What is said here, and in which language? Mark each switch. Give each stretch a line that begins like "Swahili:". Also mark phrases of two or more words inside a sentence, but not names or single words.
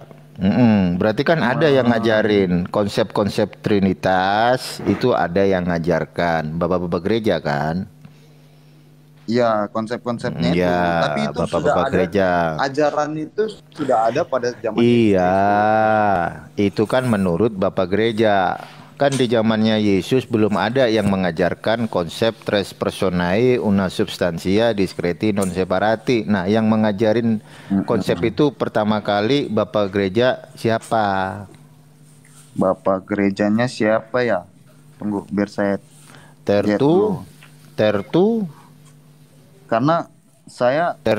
Indonesian: Berarti kan ada yang ngajarin konsep-konsep Trinitas itu ada yang ngajarkan Bapak-bapak gereja kan? ya konsep-konsepnya itu. Iya, Tapi itu sudah Bapak-bapak ada gereja. ajaran itu sudah ada pada zaman Iya, Yesus. itu kan menurut Bapak gereja. Kan di zamannya Yesus belum ada yang mengajarkan konsep
Latin: tres personae una substantia discreti non separati.
Indonesian: Nah, yang mengajarin konsep itu pertama kali Bapak gereja siapa? Bapak gerejanya siapa ya? Tunggu biar saya lihat Tertu, dulu. Tertu, Karena saya lebih ke